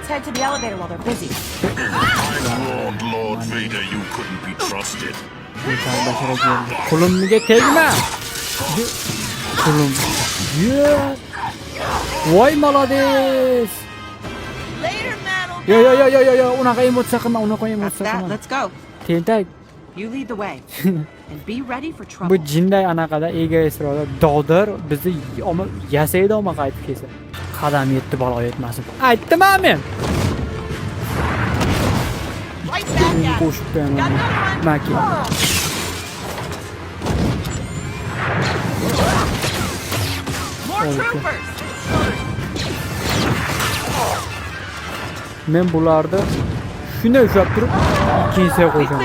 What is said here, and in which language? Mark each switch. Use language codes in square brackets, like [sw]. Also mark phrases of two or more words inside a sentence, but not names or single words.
[uz] Qulimga tegma. Qulim. Voy молодец. Yo, unaqa emotsiya qilma, unaqa emotsiya qilma. [en] Let's go. [uz] Tentak. [en] You lead the way and be ready for trouble. [uz] Bu jinday anaqada egoistroda dog'dir bizni yasaydi olma qaytib kelsa. Qadam yetdi balo yetmasin. Aytdim-a men. Qo'shib qo'yaman. Maki. Men bularni shunday ushlab turib ikkinchisiga qo'shaman.